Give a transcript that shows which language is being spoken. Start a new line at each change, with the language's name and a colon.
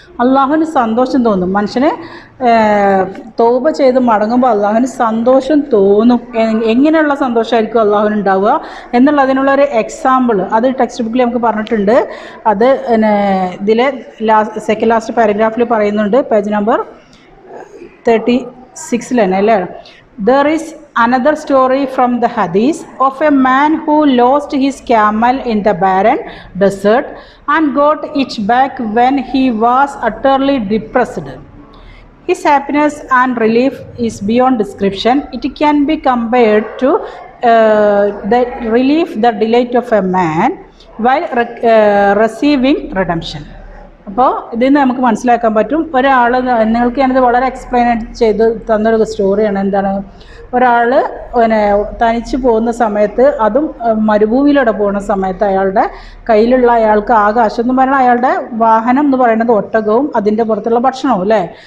Malayalam: അള്ളാഹുവിന് സന്തോഷം തോന്നും. മനുഷ്യന് തൗബ ചെയ്ത് മടങ്ങുമ്പോൾ അള്ളാഹുവിന് സന്തോഷം തോന്നും. എങ്ങനെയുള്ള സന്തോഷമായിരിക്കും അള്ളാഹുവിന് ഉണ്ടാവുക എന്നുള്ളതിനുള്ളൊരു എക്സാമ്പിൾ അത് ടെക്സ്റ്റ് ബുക്കിൽ നമുക്ക് പറഞ്ഞിട്ടുണ്ട്. അത് ഇതിലെ സെക്കൻഡ് ലാസ്റ്റ് പാരഗ്രാഫിൽ പറയുന്നുണ്ട്. പേജ് നമ്പർ 36 അല്ലേ.
English: There is another story from the Hadith of a man who lost his camel in the barren desert and got it back when he was utterly depressed. His happiness and relief is beyond description. It can be compared to the relief, the delight of a man while receiving redemption.
Malayalam: അപ്പോൾ ഇതിൽ നിന്ന് നമുക്ക് മനസ്സിലാക്കാൻ പറ്റും, ഒരാൾ, നിങ്ങൾക്ക് ഞാനിത് വളരെ എക്സ്പ്ലെയിൻ ചെയ്ത് തന്നൊരു സ്റ്റോറിയാണ്. എന്താണ്? ഒരാൾ തനിച്ച് പോകുന്ന സമയത്ത്, അതും മരുഭൂമിയിലൂടെ പോകുന്ന സമയത്ത്, അയാളുടെ കയ്യിലുള്ള, അയാൾക്ക് ആകാശം എന്ന് പറയുന്നത്, അയാളുടെ വാഹനം എന്ന് പറയുന്നത് ഒട്ടകവും അതിൻ്റെ പുറത്തുള്ള ഭക്ഷണവും അല്ലേ.